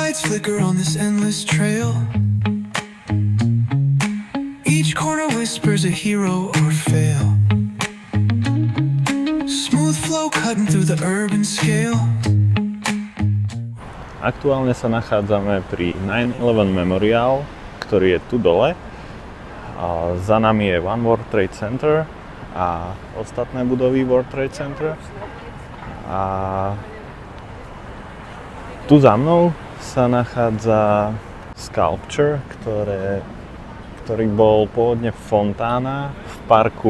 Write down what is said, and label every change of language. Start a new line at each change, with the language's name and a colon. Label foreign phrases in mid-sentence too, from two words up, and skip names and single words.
English: flicker on this endless trail. Each corner whispers a hero or fail. Smooth flow cutting through the urban scale.
Slovak: Aktuálne sa nachádzame pri 9/11 Memorial, ktorý je tu dole. A za nami je One World Trade Center a ostatné budovy World Trade Center. A tu za mnou sa nachádza sculpture, ktorý bol pôvodne fontána v parku